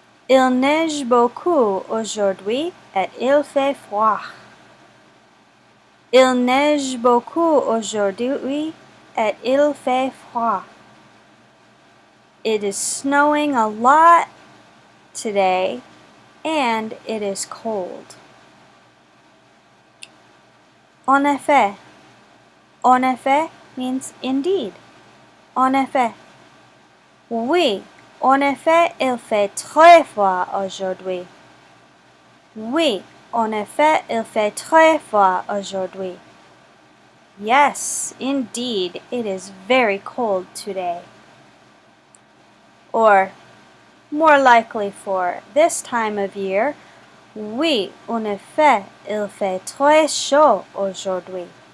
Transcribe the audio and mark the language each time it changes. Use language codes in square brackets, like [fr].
[fr] Il neige beaucoup aujourd'hui et il fait froid. Il neige beaucoup aujourd'hui et il fait froid. [en] It is snowing a lot today and it is cold. [fr] En effet. En effet means indeed. En effet. Oui, en effet, il fait très froid aujourd'hui. Oui, en effet, il fait très froid aujourd'hui. [en] Yes, indeed, it is very cold today. Or, more likely for this time of year, oui, en effet, il fait très chaud aujourd'hui.